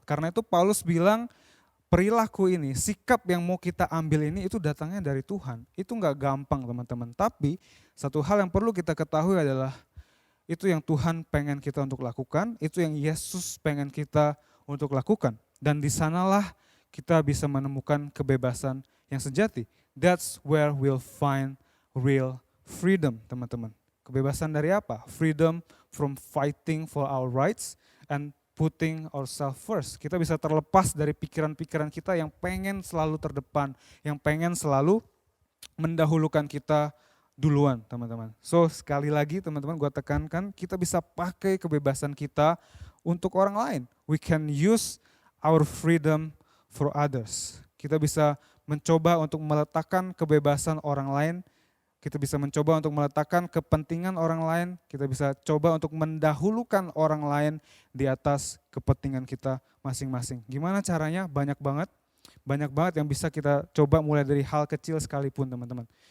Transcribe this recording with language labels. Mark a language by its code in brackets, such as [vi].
[id] Karena itu Paulus bilang, perilaku ini, sikap yang mau kita ambil ini itu datangnya dari Tuhan. Itu enggak gampang teman-teman. Tapi satu hal yang perlu kita ketahui adalah itu yang Tuhan pengen kita untuk lakukan, itu yang Yesus pengen kita untuk lakukan. Dan di sanalah kita bisa menemukan kebebasan yang sejati. [en] That's where we'll find real freedom [id] teman-teman. Kebebasan dari apa? [en] Freedom from fighting for our rights and putting ourselves first. [id] Kita bisa terlepas dari pikiran-pikiran kita yang pengen selalu terdepan, yang pengen selalu mendahulukan kita duluan teman-teman. So sekali lagi teman-teman gue tekankan, kita bisa pakai kebebasan kita untuk orang lain. [en] We can use our freedom for others. [id] Kita bisa mencoba untuk meletakkan kebebasan orang lain, kita bisa mencoba untuk meletakkan kepentingan orang lain, kita bisa coba untuk mendahulukan orang lain di atas kepentingan kita masing-masing. Gimana caranya? Banyak banget yang bisa kita coba mulai dari hal kecil sekalipun teman-teman.